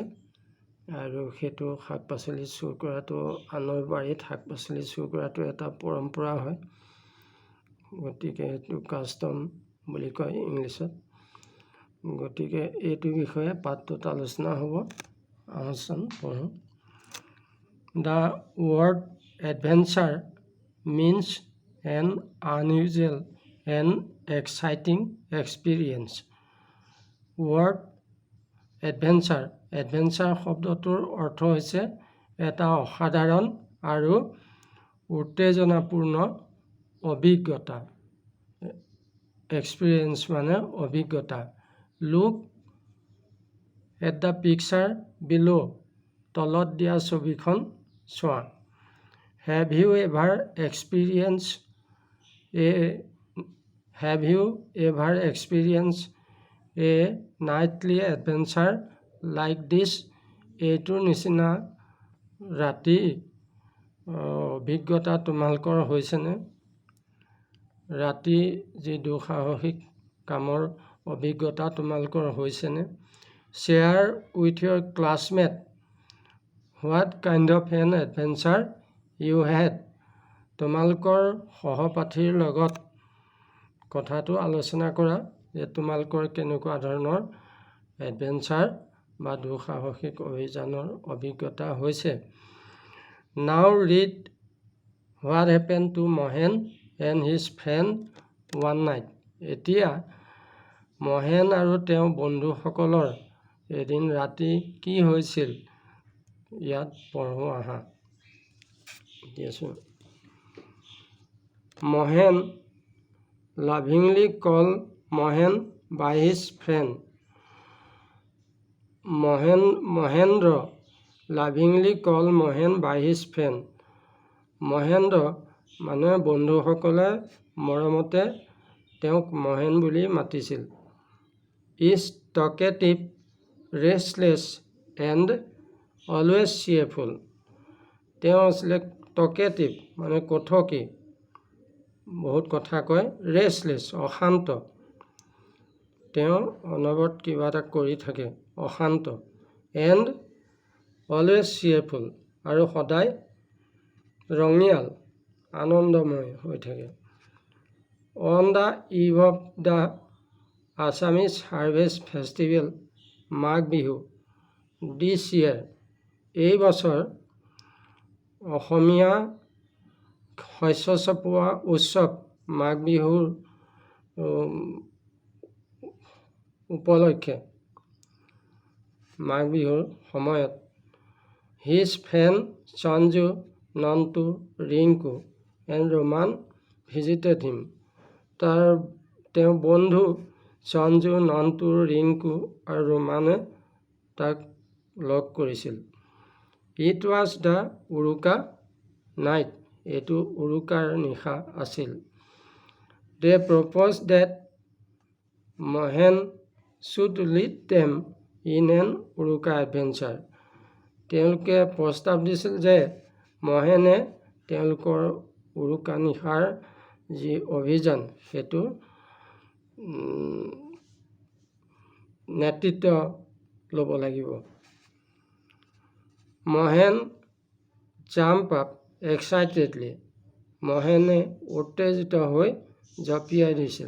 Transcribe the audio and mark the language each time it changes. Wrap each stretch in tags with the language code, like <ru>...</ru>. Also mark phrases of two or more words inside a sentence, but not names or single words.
<as>আৰু সেইটো শাক পাচলি চুৰ কৰাটো, আনৰ বাৰীত শাক পাচলি চুৰ কৰাটো এটা পৰম্পৰা হয়। গতিকে সেইটো কাষ্টম বুলি কয় ইংলিছত। গতিকে এইটো বিষয়ে পাঠটোত আলোচনা হ'ব। আহচোন পঢ়োঁ।</as> <en>The word adventure means an unusual and exciting experience. Word adventure, adventure</en> <as>শব্দটোৰ অৰ্থ হৈছে এটা অসাধাৰণ আৰু উত্তেজনাপূৰ্ণ অভিজ্ঞতা। এক্সপিৰিয়েঞ্চ মানে অভিজ্ঞতা।</as> <en>Look at the picture below.</en> <as>তলত দিয়া ছবিখন চোৱা।</as> <en>Have you ever experienced a nightly adventure like this?</en> <as>এইটোৰ নিচিনা ৰাতি অভিজ্ঞতা তোমালোকৰ হৈছেনে? ৰাতি যি দুঃসাহসিক কামৰ অভিজ্ঞতা তোমালোকৰ হৈছেনে?</as> <en>Share with your classmate what kind of an adventure you had.</en> <as>তোমালোকৰ সহপাঠীৰ লগত কথাটো আলোচনা কৰা যে তোমালোকৰ কেনেকুৱা ধৰণৰ এডভেঞ্চাৰ বা দুঃসাহসিক অভিযানৰ অভিজ্ঞতা হৈছে।</as> <en>Now read what happened to Mohan and his friend one night.</en> <as>এতিয়া মহেন আৰু তেওঁৰ বন্ধুসকলৰ এদিন ৰাতি কি হৈছিল ইয়াত পঢ়ো আহা।</as> <en>Mohan lovingly called Mohan by his friend. Mohendra lovingly called Mohan by his friend.</en> <as>মহেন্দ্ৰ মানে বন্ধুসকলে মৰমতে তেওঁক মহেন বুলি মাতিছিল।</as> <en>Is talkative, restless and always cheerful.</en> <as>তেওঁ আছিলে টকেটিভ মানে কথকি, বহুত কথা কয়। ৰেষ্টলেছ অশান্ত, তেওঁ অনবৰত কিবা এটা কৰি থাকে, অশান্ত।</as> <en>and always cheerful,</en> <as>আৰু সদায় ৰঙিয়াল আনন্দময় হৈ থাকে।</as> <en>On the eve of the Assamese harvest festival Magh Bihu this year,</en> <as>এই বছৰ অসমীয়া শস্য চপোৱা উৎসৱ মাঘ বিহুৰ উপলক্ষে মাঘ বিহুৰ সময়ত</as> <en>his friend Sanju, Nantu, Rinku and Roman visited him.</en> <as>তেওঁৰ বন্ধু সঞ্জু, নন্তু, ৰিংকু আৰু ৰোমানে তাক লগ কৰিছিল।</as> <en>It was the উৰুকা নাইট,</en> <as>এইটো উৰুকাৰ নিশা আছিল।</as> <en>They proposed that Mohan should lead them in an উৰুকা adventure.</en> <as>তেওঁলোকে প্ৰস্তাৱ দিছিল যে মহেনে তেওঁলোকৰ উৰুকা নিশাৰ যি অভিযান সেইটো নেতৃত্ব ল'ব লাগিব। মহেন</as> <en>jump up excitedly,</en> <as>মহেনে উত্তেজিত হৈ জঁপিয়াই দিছিল।</as>